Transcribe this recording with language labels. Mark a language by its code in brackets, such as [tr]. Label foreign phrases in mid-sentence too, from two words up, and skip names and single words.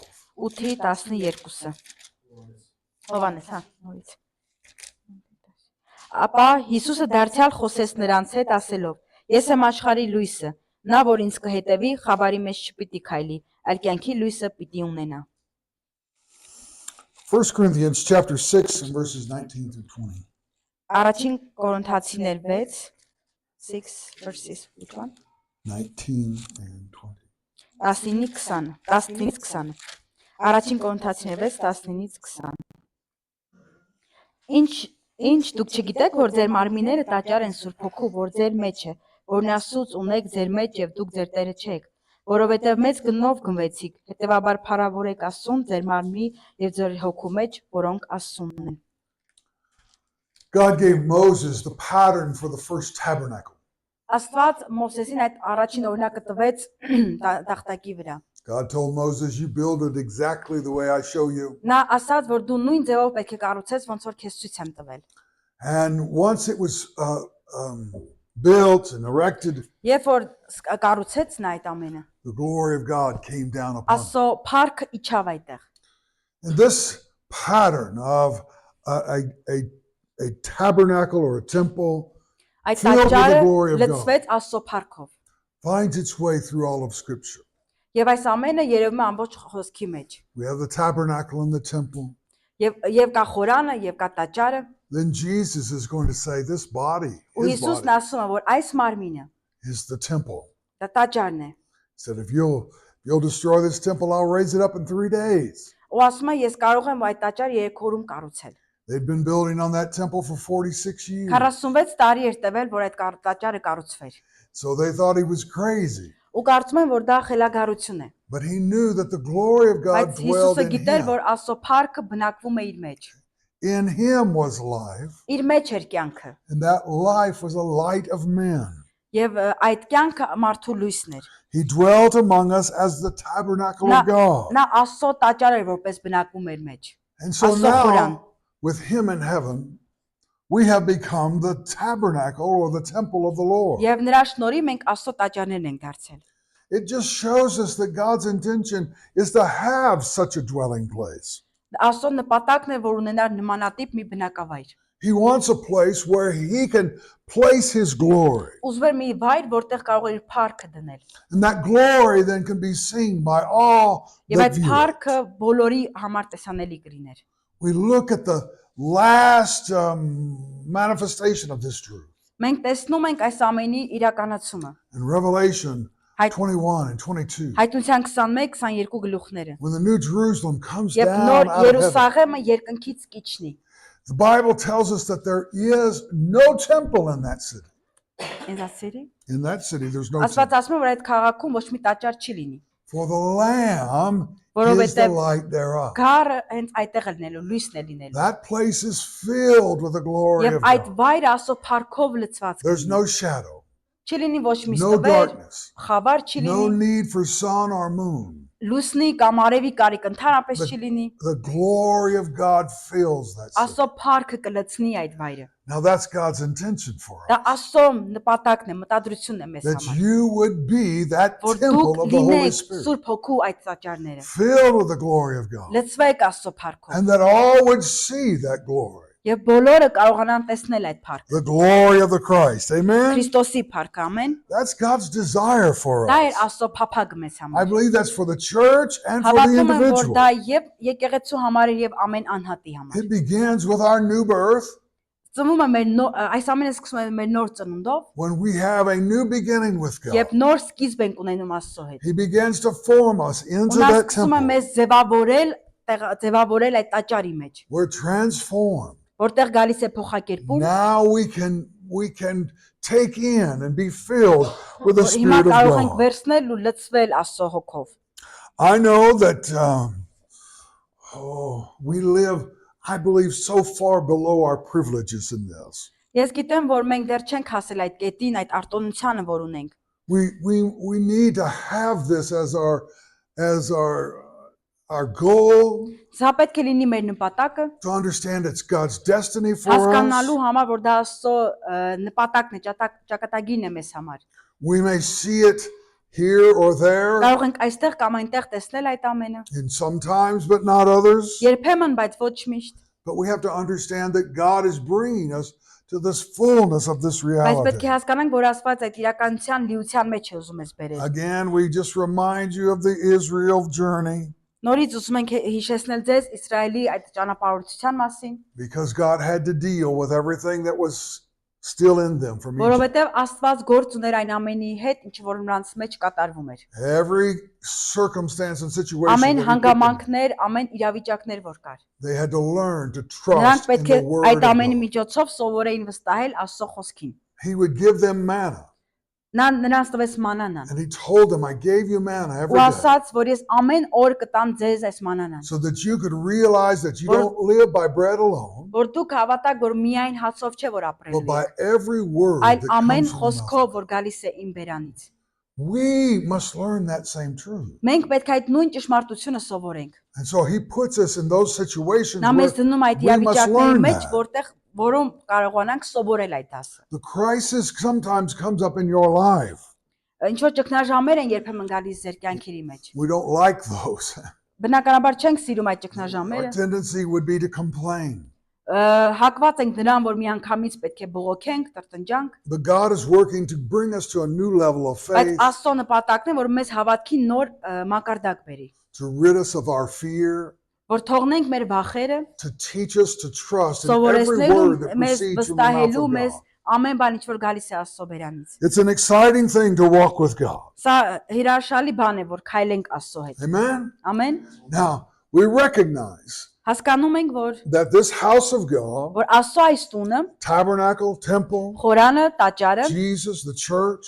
[hy] 8:12-ը։ Հովանես, նորից։ Ապա Հիսուսը դարձյալ խոսեց նրանց հետ ասելով. «Ես եմ աշխարհի լույսը, նա որ ինձ կհետևի, խավարի մեջ չպիտի քայլի, այլ կյանքի լույսը պիտի ունենա»։ [en] 1 Corinthians chapter 6 and verses 19 through 20. [hy] Առաջին Կորինթացիներ 6 [en] verses which one? 19 and 20. [hy] 19-ից 20։ Առաջին Կորինթացիներ 6:19-ից 20։ Ինչ դուք չգիտեք, որ ձեր մարմինները տաճար են Սուրբ Հոգու, որ ձեր մեջ է, որն Աստծուց ունեք ձեր մեջ եւ դուք ձեր Տերը չեք, որովհետեւ մեծ գնով գնվեցիք, հետեւաբար փառավորեք Աստծուն ձեր մարմնի եւ ձեր հոգու մեջ, որոնք Աստծունն են։ [en] God gave Moses the pattern for the first tabernacle. [hy] Աստված Մովսեսին այդ առաջին օրինակը տվեց տախտակի վրա։ [en] God told Moses, you build it exactly the way I show you. [hy] Նա ասաց, որ դու նույն ձևով պետք է կառուցես, ոնց որ քեզ ցույց եմ տվել։ [en] And once it was built and erected, [hy] Երբ որ կառուցեց նա այդ ամենը, [en] the glory of God came down upon it. [hy] Աստծո փառքը իջավ այդտեղ։ [en] And this pattern of a tabernacle or a temple [hy] Այդ [en] filled with the [hy] տաճարը [en] glory of God [hy] լցվեց Աստծո փառքով։ [en] finds its way through all of Scripture. [hy] Եվ այս ամենը երևում է ամբողջ խոսքի մեջ։ [en] We have the tabernacle and the temple. [hy] Եվ կա խորանը, եւ կա տաճարը, [en] Then Jesus is going to say, this body, [hy] ու [en] his [hy] Հիսուսն [en] body, [hy] ասում է, որ այս մարմինը [en] is the temple. [hy] դա տաճարն է։ [en] He said, if you'll destroy this temple, I'll raise it up in 3 days. [hy] Ու ասում է, ես կարող եմ այդ տաճարը 3 օրում կառուցել։ [en] They'd been building on that temple for 46 years. [hy] 46 տարի էր տևել, որ այդ տաճարը կառուցվեր։ [en] So they thought he was crazy. [hy] Ու կարծում են, որ դա խելագարություն է։ [en] But he knew that the glory of God [hy] Բայց [en] dwelled [hy] Հիսուսը [en] in [hy] գիտեր, [en] him. [hy] որ Աստծո փառքը բնակվում է իր մեջ։ [en] In him was life, [hy] Իր մեջ էր կյանքը։ [en] and that life was a light of men. [hy] Եվ այդ կյանքը մարդու լույսն էր։ [en] He dwelt among us as the tabernacle of God. [hy] Նա Աստծո տաճար էր, որպես բնակվում էր մեջ։ [en] And so [hy] Աստծո խորան։ [en] now, with him in heaven, we have become the tabernacle or the temple of the Lord. [hy] Եվ նրա շնորհիվ մենք Աստծո տաճարներն ենք դարձել։ [en] It just shows us that God's intention is to have such a dwelling place. [hy] Աստծո նպատակն է, որ ունենար նմանատիպ մի բնակավայր։ [en] He wants a place where he can place his glory. [hy] Ուզում էր մի վայր, որտեղ կարող էր իր փառքը դնել։ [en] And that glory then can be seen by all [hy] Եվ [en] that [hy] այդ [en] view it. [hy] փառքը բոլորի համար տեսանելի կլիներ։ [en] We look at the last manifestation of this truth [hy] Մենք տեսնում ենք այս ամենի իրականացումը։ [en] in Revelation [hy] Հայ- [en] 21 and 22. [hy] Հայտնության 21-22 գլուխները։ [en] When the New Jerusalem comes [hy] Եվ [en] down [hy] նոր [en] out of heaven, [hy] Երուսաղեմը երկնքից կիջնի։ [en] the Bible tells us that there is no temple in that city. [hy] Ինձասերի։ [en] In that city, there's no [hy] Աստված [en] temple. [hy] ասում է, որ այդ քաղաքում ոչ մի տաճար չի լինի։ [en] For the Lamb is the [hy] Որովհետև [en] light thereof. [hy] Գարը հենց այդտեղ է լինելու, լույսն է լինելու։ [en] That place is filled with the glory [hy] Եվ [en] of [hy] այդ [en] God. [hy] վայրը Աստծո փառքով լցված [en] There's [hy] կլինի։ [en] no shadow, [hy] Չի լինի ոչ մի [en] no [hy] ստվեր, [en] darkness, [hy] խավար չի [en] no [hy] լինի, [en] need for sun or moon. [hy] լուսնի կամ արևի կարիք ընդհանրապես չի լինի, [en] The glory of God fills that city. [hy] Աստծո փառքը կլցնի այդ վայրը։ [en] Now that's God's intention for [hy] Դա [en] us. [hy] Աստծո նպատակն է, մտադրությունն է մեզ [en] That [hy] համար։ [en] you would be that [hy] Որ [en] temple [hy] դուք [en] of the Holy [hy] լինեք [en] Spirit. [hy] Սուրբ Հոգու այդ տաճարները։ [en] Filled with the glory of God. [hy] Լցվեք Աստծո փառքով։ [en] And that all would see that glory. [hy] Եվ բոլորը կարողանան տեսնել այդ փառքը։ [en] The glory of the Christ. Amen? [hy] Քրիստոսի փառքը, ամեն։ [en] That's God's desire for [hy] Դա է [en] us. [hy] Աստծո փափագը մեզ [en] I [hy] համար։ [en] believe that's for the church and for the [hy] Հավատում եմ, որ [en] individual. [hy] դա եւ եկեղեցու համար է եւ ամեն անհատի համար։ [en] It begins with our new birth [hy] Ծնվում է մեր այս ամենը սկսվում է մեր նոր ծնունդով, [en] when we have a new beginning with God. [hy] երբ նոր սկիզբ ենք ունենում Աստծո հետ։ [en] He begins to form us into [hy] Ու նա [en] that [hy] սկսում է [en] temple. [hy] մեզ ձևավորել այդ տաճարի մեջ, [en] We're transformed. [hy] որտեղ գալիս է փոխակերպում, [en] Now we can take in and be filled with the [hy] որ հիմա [en] Spirit of [hy] կարող ենք [en] God. [hy] վերցնել ու լցվել Աստծո հոգով։ [en] I know that we live, I believe, so far below our privileges in this. [hy] Ես գիտեմ, որ մենք դեռ չենք հասել այդ կետին, այդ արտոնությանը, որ ունենք։ [en] We need to have this as our goal, [hy] Սա պետք է լինի մեր նպատակը, [en] to understand it's God's destiny for us. [hy] հասկանալու համար, որ դա Աստծո նպատակն է, ճակատագիրն է մեզ համար։ [en] We may see it here or there, [hy] Կարող ենք այստեղ կամ այնտեղ տեսնել այդ ամենը։ [en] and sometimes, but not others. [hy] Երբեմն, բայց ոչ միշտ։ [en] But we have to understand that God is bringing us to this fullness of this [hy] Բայց պետք [en] reality. [hy] է հասկանանք, որ Աստված այդ իրականության լիության մեջ է ուզում մեզ բերել։ [en] Again, we just remind you of the Israel journey [hy] Նորից ուզում ենք հիշեցնել ձեզ Իսրայելի այդ ճանապարհորդության մասին, [en] because God had to deal with everything that was still in them from Egypt. [hy] որովհետև Աստված գործ ուներ այն amենի հետ, ինչ որ նրանց մեջ կատարվում էր։ [en] Every circumstance and situation [hy] Ամեն [en] that he put them in, [hy] հանգամանքներ, amեն իրավիճակներ որ կար։ [en] they had to learn to [hy] Նրանք [en] trust in [hy] պետք է [en] the word [hy] այդ [en] of [hy] ամենի [en] God. [hy] միջոցով սովորեին վստահել Աստծո խոսքին։ [en] He would give them manna, [hy] Նա նրանց տվեց մանանան։ [en] and he told them, I gave you manna every [hy] Ու [en] day [hy] ասաց, որ ես ամեն օր կտամ ձեզ այս մանանան, [en] so that you could realize that you [hy] Որ- [en] don't live by bread alone, [hy] որ դուք հավատաք, որ միայն հացով չէ որ [en] but [hy] ապրելու [en] by [hy] եք, [en] every word [hy] այլ [en] that [hy] ամեն [en] comes from the mouth. [hy] խոսքով, որ գալիս է իմ բերանից։ [en] We must learn that same truth. [hy] Մենք պետք է այդ նույն ճշմարտությունը սովորենք։ [en] And so he puts us in those situations [hy] Նա [en] where [hy] մեզ դնում այդ [en] we must [hy] իրավիճակների [en] learn [hy] մեջ, [en] that. [hy] որտեղ որում կարողանանք սովորել այդ դասը։ [en] The crisis sometimes comes up in your life. [hy] Ինչ որ ճգնաժամեր են երբեմն գալիս ձեր կյանքերի մեջ։ [en] We don't like those. [hy] Բնականաբար չենք սիրում այդ [en] Our [hy] ճգնաժամերը։ [en] tendency would be to complain. [hy] Հակված ենք նրան, որ միանգամից պետք է բողոքենք, տրտնջանք, [en] But God is working to bring us to a new level of [hy] բայց [en] faith, [hy] Աստծո նպատակն է, որ մեզ հավատքի նոր մակարդակ բերի, [en] to rid us of our fear, [hy] որ թողնենք մեր վախերը, [en] to teach us to trust in every [hy] սովորեցնելու [en] word that [hy] մեզ [en] proceeds from the mouth [hy] վստահելու [en] of [hy] մեզ [en] God. [hy] ամեն բան, ինչ որ գալիս է Աստծո բերանից։ [en] It's an exciting thing to walk with God. [hy] Սա հրաշալի բան է, որ քայլենք Աստծո հետ։ [en] Amen? [hy] Ամեն։ [en] Now, we recognize [hy] Հասկանում ենք, [en] that this house of God, [hy] որ Աստծո այս տունը, [en] tabernacle, temple, [hy] խորանը, տաճարը, [en] Jesus, the church,